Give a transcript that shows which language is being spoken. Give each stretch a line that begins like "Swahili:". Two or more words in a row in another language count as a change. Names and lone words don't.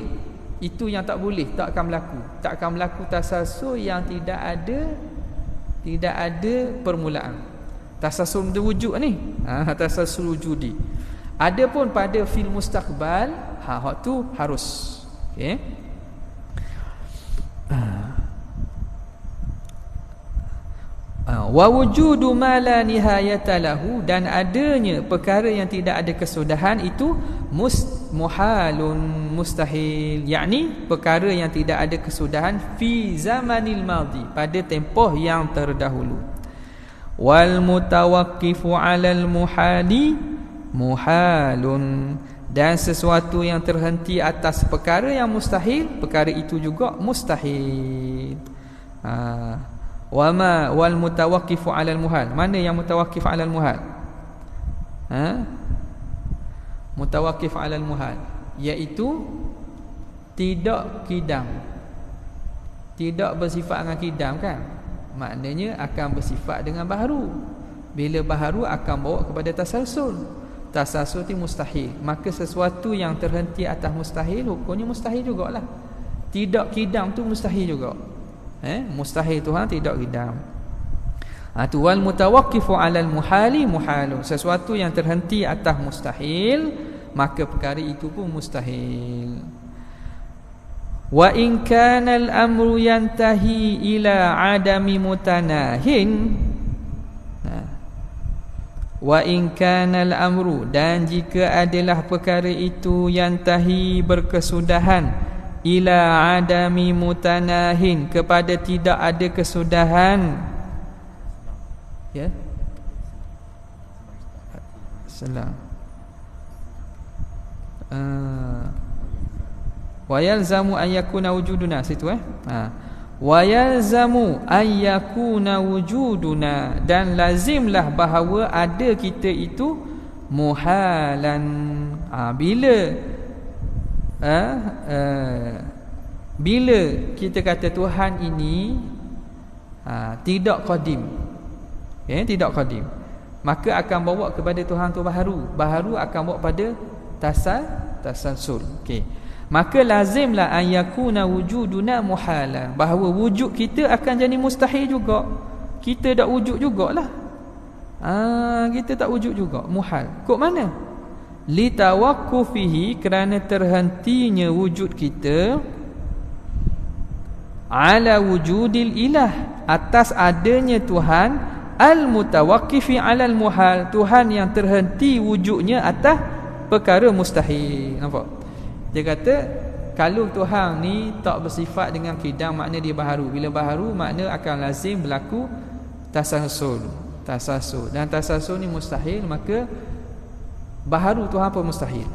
Malay: Itu yang tak boleh, tak akan berlaku. Tak akan berlaku tasalsul yang tidak ada permulaan. Tasalsul wujud ni,
Arabic: تسلسل وجودي.
Malay: Adapun pada
Arabic: في المستقبل,
Malay: hak tu harus. Okey.
Arabic: ووجود ما لا نهاية له,
Malay: dan adanya perkara yang tidak ada kesudahan itu muhalun, mustahil. Yakni perkara yang tidak ada kesudahan
Arabic: في الزمان الماضي,
Malay: pada tempoh yang terdahulu.
Arabic: والمتوقف على المحال محال,
Malay: dan sesuatu yang terhenti atas perkara yang mustahil, perkara itu juga mustahil.
Arabic: وما والمتوقف على المحال,
Malay: mana yang
Arabic: متوقف على المحال? متوقف على المحال
Malay: iaitu tidak kidam, tidak bersifat dengan kidam kan. Maknanya akan bersifat dengan baharu. Bila baharu akan bawa kepada tasalsul. Tasalsul itu mustahil. Maka sesuatu yang terhenti atas mustahil, hukumnya mustahil jugalah. Tidak kidam tu mustahil juga. Mustahil Tuhan tidak kidam.
Arabic: Tu والمتوقف على المحال محال,
Malay: sesuatu yang terhenti atas mustahil, maka perkara itu pun mustahil.
Arabic: وإن كان الأمر ينتهي إلى عدم متناه، وإن كان الأمر,
Malay: dan jika adalah perkara itu yantahi berkesudahan,
Arabic: إلى عدم متناه,
Malay: kepada tidak ada kesudahan. Ya. Salam.
Arabic: ويلزم أن يكون وجودنا, situ ويلزم أن يكون وجودنا,
Malay: dan lazimlah bahawa ada kita itu muhalan. Bila kita kata Tuhan ini tidak qadim, tidak qadim, maka akan bawa kepada Tuhan tu baharu. Baharu akan bawa pada tasalsul. Okey. Maka lazimlah
Arabic: أن يكون وجودنا محالا,
Malay: bahawa wujud kita akan jadi mustahil juga. Kita tak wujud jugalah. Kita tak wujud juga, muhal. Kok mana? Litawaqqufihi, kerana terhentinya wujud kita,
Arabic: على وجود الإله,
Malay: atas adanya Tuhan,
Arabic: المتوقف على المحال,
Malay: Tuhan yang terhenti wujudnya atas perkara mustahil. Nampak? Dia kata kalau Tuhan ni tak bersifat dengan kidam, makna dia baharu. Bila baharu, makna akan lazim berlaku tasalsul. Dan tasalsul ni mustahil, maka baharu Tuhan pun mustahil.